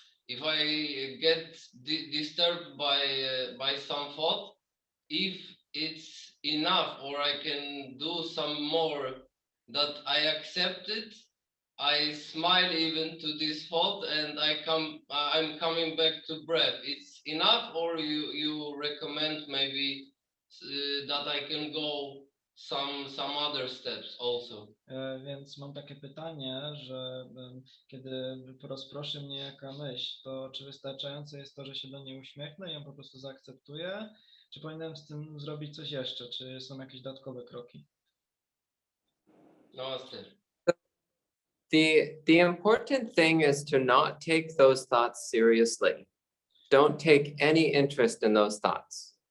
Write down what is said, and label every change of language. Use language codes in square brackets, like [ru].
[en] if I get disturbed by some thought, if it's enough or I can do some more, that I accept it, I smile even to this thought, and I'm coming back to breath. It's enough, or you recommend maybe that I can go some other steps also? [pl] Więc mam takie pytanie, że kiedy rozproszy mnie jaka myśl, to czy wystarczające jest to, że się do niej uśmiechnę i ją po prostu zaakceptuję, czy powinienem z tym zrobić coś jeszcze, czy są jakieś dodatkowe kroki? [en] No, The important thing is to not take those thoughts seriously. Don't take any interest in those thoughts.